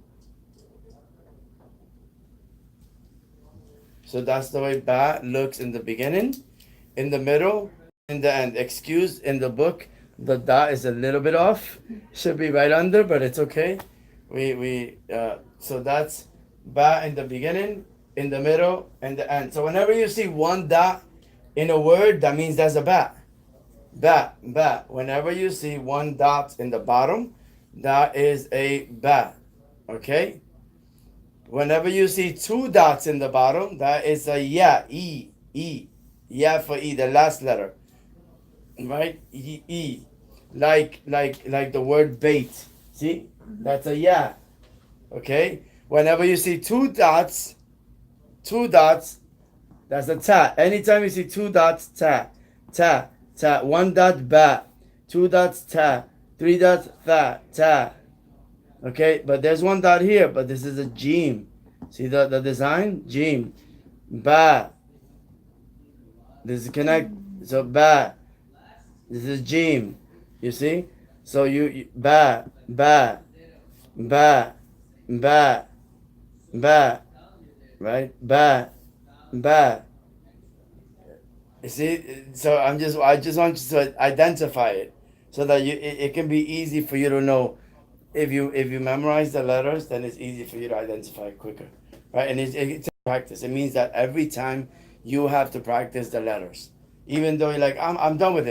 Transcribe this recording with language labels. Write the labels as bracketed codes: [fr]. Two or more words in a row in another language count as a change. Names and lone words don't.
[en] So that's the way ba looks in the beginning, in the middle, in the end. Excuse, in the book, the da is a little bit off. Should be right under, but it's okay. So that's ba in the beginning, in the middle, and the end. So whenever you see one dot in a word, that means that's a ba. Ba, ba. Whenever you see one dot in the bottom, that is a ba. Okay? Whenever you see two dots in the bottom, that is a ya, e, e. Ya for e, the last letter. Right? E, e. Like the word bait. See? That's a ya. Okay? Whenever you see two dots, that's a ta. Anytime you see two dots, ta. Ta. Ta. One dot, ba. Two dots, ta. Three dots, tha. Ta. Okay, but there's one dot here, but this is a jim. See the design? Jim. Ba. This is connect. So ba. This is jim. You see? So you ba, ba, ba, ba, ba. Right? Ba, ba. You see? So I just want you to identify it so that it can be easy for you to know. If you memorize the letters, then it's easy for you to identify it quicker, right? And it's practice. It means that every time you have to practice the letters, even though you're like I'm done with it.